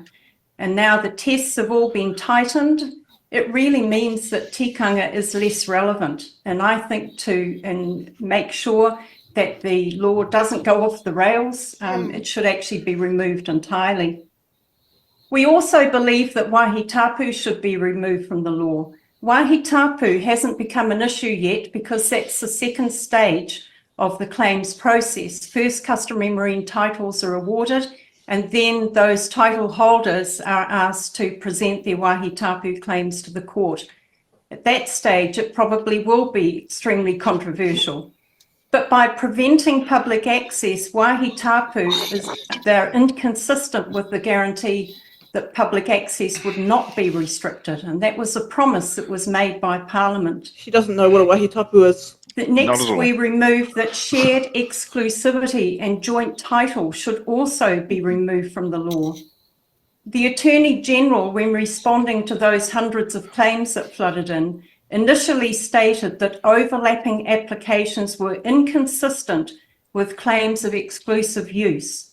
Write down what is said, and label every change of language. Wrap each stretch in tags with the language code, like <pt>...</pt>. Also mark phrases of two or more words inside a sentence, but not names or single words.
<en>And now the tests have all been tightened. It really means that tikanga is less relevant. And I think to make sure that the law doesn't go off the rails, it should actually be removed entirely. We also believe that</en> <mi>wāhi tapu</mi> <en>should be removed from the law.</en> <mi>Wāhi tapu</mi> <en>hasn't become an issue yet because that's the second stage of the claims process. First, customary marine titles are awarded, and then those title holders are asked to present their</en> <mi>wāhi tapu</mi> <en>claims to the court. At that stage, it probably will be extremely controversial. But by preventing public access,</en> <mi>wāhi tapu</mi> <en>they're inconsistent with the guarantee that public access would not be restricted. And that was a promise that was made by Parliament. She doesn't know what a</en> <mi>wāhi tapu</mi> <en>is. Next, we remove that shared exclusivity and joint title should also be removed from the law. The Attorney General, when responding to those hundreds of claims that flooded in, initially stated that overlapping applications were inconsistent with claims of exclusive use.</en>